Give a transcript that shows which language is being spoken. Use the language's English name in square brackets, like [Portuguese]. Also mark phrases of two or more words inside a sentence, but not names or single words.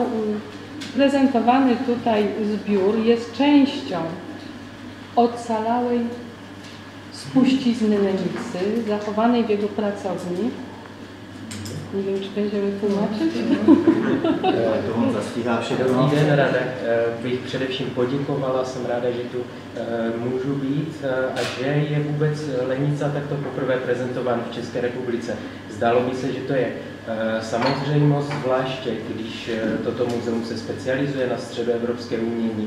[Polish] Prezentowany tutaj zbiór jest częścią ocalałej spuścizny Lenicy, zachowanej w jego pracowni. Nie wiem, czy będziemy tłumaczyć. [Czech] To on zastíhá všechno. Dobrý den, ráda bych především poděkovala, jsem ráda, že tu můžu být a že je vůbec Lenica takto poprvé prezentován v České republice. Zdálo by se, že to je samozřejmost, zvláště když toto muzeum se specializuje na středoevropské umění.